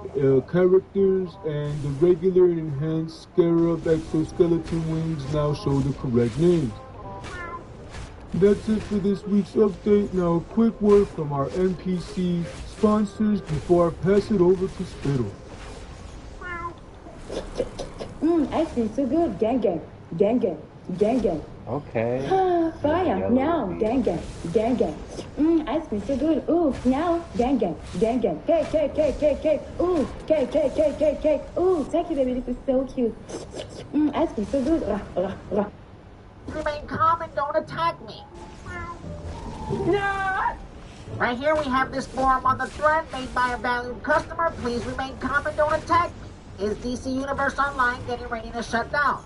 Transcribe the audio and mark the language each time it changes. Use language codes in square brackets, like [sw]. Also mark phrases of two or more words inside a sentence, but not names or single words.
[en] characters, and the regular and enhanced Scarab exoskeleton wings now show the correct names. That's it for this week's update. Now a quick word from our NPC sponsors before I pass it over to Spittle. Ice cream so good. Gang gang. Gang gang. Gang gang. Okay. Fire. Now. Gang gang. Gang gang. Ice cream so good. Ooh, now. Gang gang. Gang gang. Cake, cake, cake, cake, cake. Ooh, cake, cake, cake, cake, cake. Ooh, thank you, baby. This is so cute. Ice cream so good. Remain calm and don't attack me. No! Right here we have this forum on the thread made by a valued customer. Please remain calm and don't attack me. Is DC Universe Online getting ready to shut down?